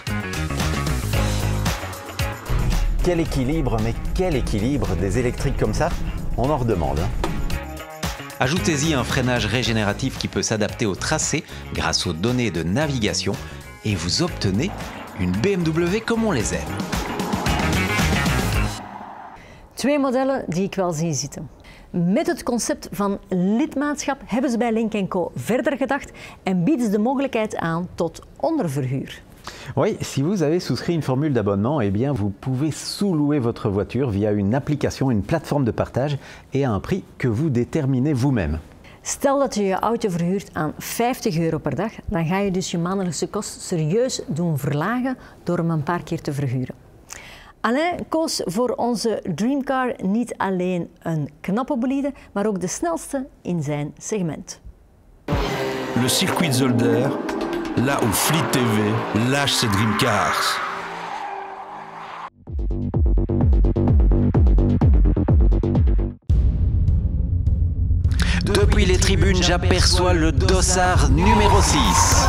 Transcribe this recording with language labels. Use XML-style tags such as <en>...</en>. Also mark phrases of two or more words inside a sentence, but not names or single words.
<fr>Quel équilibre, mais quel équilibre des électriques comme ça, on en redemande. Ajoutez-y un freinage régénératif qui peut s'adapter au tracé grâce aux données de navigation et vous obtenez une BMW comme on les aime.</fr> <nl>2 modellen die ik wel zie zitten. Met het concept van lidmaatschap hebben ze bij Lynk & Co verder gedacht en bieden ze de mogelijkheid aan tot onderverhuur.</nl> <fr>Oui, si vous avez souscrit une formule d'abonnement, eh bien vous pouvez sous-louer votre voiture via une application, une plateforme de partage et à un prix que vous déterminez vous-même.</fr> <nl>Stel dat je je auto verhuurt aan €50 per dag, dan ga je dus je maandelijkse kost serieus doen verlagen door hem een paar keer te verhuren. Alain koos voor onze Dreamcar niet alleen een knappe bolide, maar ook de snelste in zijn segment.</nl> <fr>Le circuit Zolder, là où Fleet TV lâche ses Dreamcars. Depuis les tribunes, j'aperçois le dossard numéro 6.</fr>